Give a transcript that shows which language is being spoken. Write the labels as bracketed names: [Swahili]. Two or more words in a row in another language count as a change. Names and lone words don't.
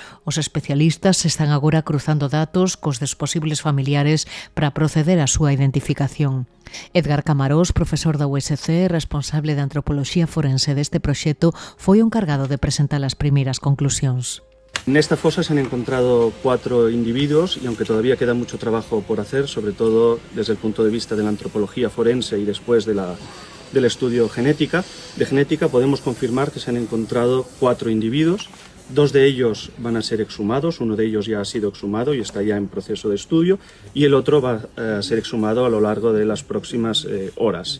[Galician] Os especialistas están agora cruzando datos cos dos posibles familiares para proceder á súa identificación. Edgar Camarós, profesor da USC, responsable de antropoloxía forense deste proxecto, foi o encargado de presentar as primeiras conclusións. [Spanish] En esta fosa se han encontrado 4 individuos y aunque todavía queda mucho trabajo por hacer, sobre todo desde el punto de vista de la antropología forense y después del estudio de genética, podemos confirmar que se han encontrado 4 individuos. 2 de ellos van a ser exhumados, uno de ellos ya ha sido exhumado y está ya en proceso de estudio y el otro va a ser exhumado a lo largo de las próximas horas.